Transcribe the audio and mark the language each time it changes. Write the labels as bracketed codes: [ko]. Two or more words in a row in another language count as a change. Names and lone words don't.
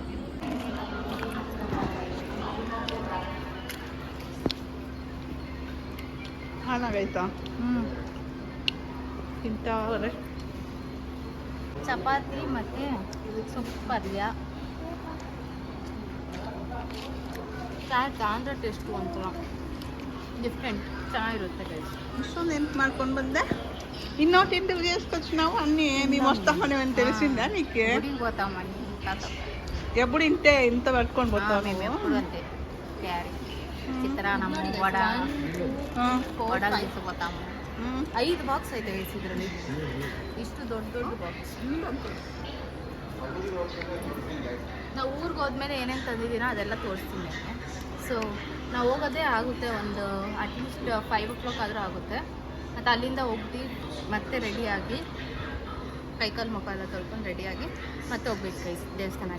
[kn] ಹಾಳಾಗೈತಾ? ತಿಂತಾವ್ರೆ. ಚಪಾತಿ ಮತ್ತು ಸೊಪ್ಪು ಪಲ್ಯ, ಚಾಟ್ ಆಂಧ್ರ ಟೇಸ್ಟು ಒಂಥರ ಡಿಫ್ರೆಂಟ್, ಚೆನ್ನಾಗಿರುತ್ತೆ ಗೈಸ್. [te] ఇష్టం ఎంత [kn] ಮಾಡ್ಕೊಂಡು ಬಂದೆ. [te] ಇನ್ನೊಟ್ಟು ఇంటికి చేసుకొచ్చినావు అన్నీ మేము వస్తామని తెలిసిందా నీకు? గుడికి పోతామని తాత ఎప్పుడు ఇంటే ఇంత పట్టుకొని పోతావు? మేము ఎప్పుడు అంతే క్యారీ చిత్రాన్నము వడ వడలు తీసుకుపోతాము. [kn] 5 ಬಾಕ್ಸ್ ಐತೆ ಗೈಸ್ ಇದರಲ್ಲಿ, ಇಷ್ಟು ದೊಡ್ಡ ದೊಡ್ಡ ಬಾಕ್ಸ್. ನಾವು ಊರಿಗೆ ಹೋದ್ಮೇಲೆ ಏನೇನು ತಂದಿದ್ದೀನೋ ಅದೆಲ್ಲ ತೋರಿಸ್ತೀನಿ ನಿಮಗೆ. ಸೊ ನಾವು ಹೋಗೋದೇ ಆಗುತ್ತೆ ಒಂದು ಅಟ್ಲೀಸ್ಟ್ 5 o'clock ಆದರೂ ಆಗುತ್ತೆ. ಮತ್ತು ಅಲ್ಲಿಂದ ಹೋಗ್ದು ಮತ್ತೆ ರೆಡಿಯಾಗಿ ಕೈಕಾಲು ಮುಖ ಎಲ್ಲ ತೊಳ್ಕೊಂಡು ರೆಡಿಯಾಗಿ ಮತ್ತೆ ಹೋಗ್ಬೇಕು ಗೈಸ್ ದೇವಸ್ಥಾನಕ್ಕೆ.